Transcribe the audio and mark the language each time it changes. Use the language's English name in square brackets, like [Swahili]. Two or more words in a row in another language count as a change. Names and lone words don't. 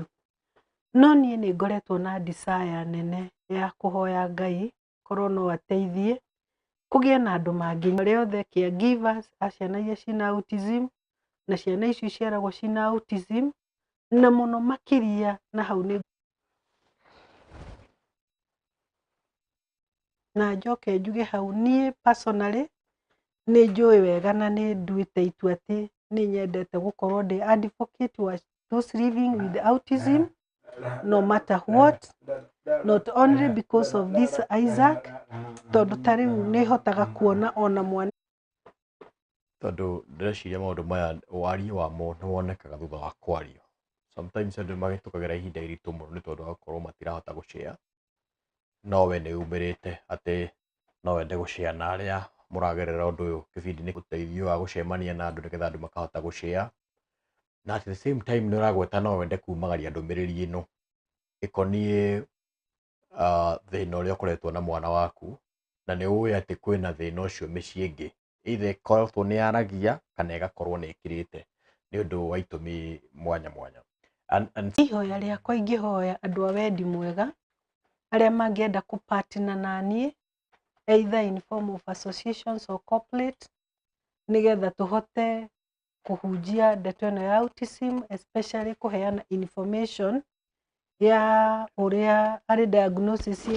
[Kikuyu] No niĩ nĩ ngoretwo na desire nene ya kũhoya Ngai korwo no ateithie kũgĩe na andũ mangĩ arĩa othe caregivers a ciana iria ciĩna autism na ciana icio ciaragwo ciĩna autism, na mũno makĩria na hau nĩ na njoke njuge hau niĩ personally nĩ njũĩ wega na nĩ nduĩte itua atĩ nĩ nyendete gũkorwo ndĩ advocate wa [English] those living with autism no matter what, not only because of this Isaac, [Kikuyu] tondũ ta rĩu nĩ hotaga kuona ona mwana. Tondũ ndĩreciria maũndũ maya warie wamo nĩ wonekaga thutha wa kwario. Sometimes andũ magĩtũkagĩra ihinda iritũ mũno nĩ tondũ wa gũkorwo matirahota gũshare. No we nĩ umĩrĩte atĩ no wende gũshare na arĩa mũragerera ũndũ ũyũ kĩbindi-inĩ ũteithio wa gũcemania na andũ nĩgetha andũ makahota gũshare. Na [English] at the same time [Kikuyu] nĩ ũragweta no wende kumagaria ndũmĩrĩri ĩno ĩkoniĩ thĩna ũrĩa ũkoretwo na mwana waku, na nĩ ũĩ atĩ kwĩna thĩna ũcio mĩciĩ ĩngĩ either ĩkoretwo nĩ yaragia kana ĩgakorwo nĩ ĩkirĩte nĩ ũndũ wa itũmi mwanya mwanya. Ihoya rĩakwa ingĩhoya andũ a wendi mwega arĩa mangĩenda kũ-partner na niĩ either [English] in form of associations or corporate, [Kikuyu] nĩgetha tũhote kũhunjia ndeto ĩno ya autism, especially kũheana information ya ũrĩa arĩ diagnosis